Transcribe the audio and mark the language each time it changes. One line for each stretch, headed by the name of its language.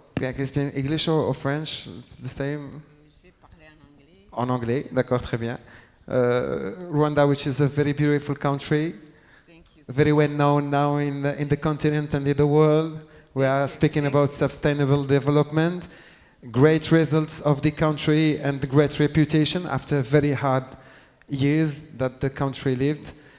English: Can you speak English or French? The same?
French: Je vais parler en anglais. En anglais, d'accord, très bien.
English: Rwanda, which is a very beautiful country, very well known now in the continent and in the world. We are speaking about sustainable development, great results of the country and the great reputation after very hard years that the country lived.